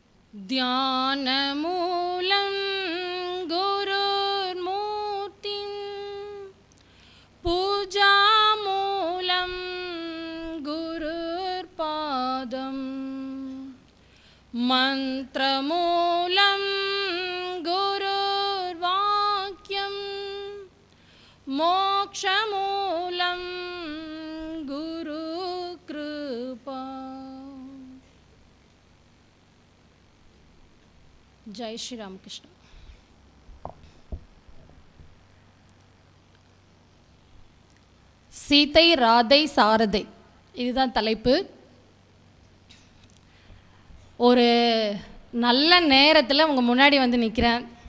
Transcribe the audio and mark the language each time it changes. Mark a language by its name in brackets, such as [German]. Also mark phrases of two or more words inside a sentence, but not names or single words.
[Sanskrit] ध्यानमूलं गुरुर्मूर्तिं पूजामूलं गुरुर्पादं मन्त्रमूलं गुरुर्वाक्यं मोक्षमूलं गुरुकृपा. जय श्री रामकृष्ण. [Tamil] சீதை ராதை சாரதை இதுதான் தலைப்பு. ஒரு நல்ல நேரத்தில் உங்கள் முன்னாடி வந்து நிற்கிறேன்.